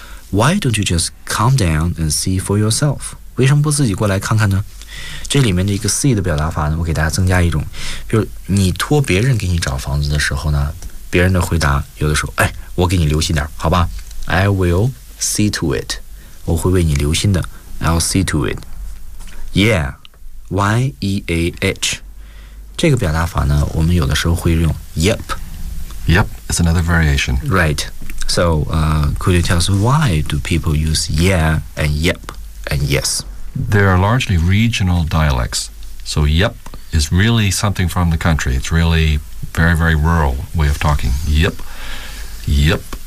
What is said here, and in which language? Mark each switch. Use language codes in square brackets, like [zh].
[en] Why don't you just calm down and see for yourself? [zh] 为什么不自己过来看看呢？这里面的一个 see 的表达法呢，我给大家增加一种，就是你托别人给你找房子的时候呢， 别人的回答有的时候，哎，我给你留心点，好吧？ [en] I will see to it. [zh] 我会为你留心的。 [en] I'll see to it. Yeah, Y-E-A-H. [zh] 这个表达法呢，我们有的时候会用 Yep. [en] Yep, it's another variation. Right. So, could you tell us why do people use yeah and yep and yes? They are largely regional dialects. So, yep is really something from the country. It's really very, very rural way of talking. Yep. Yep.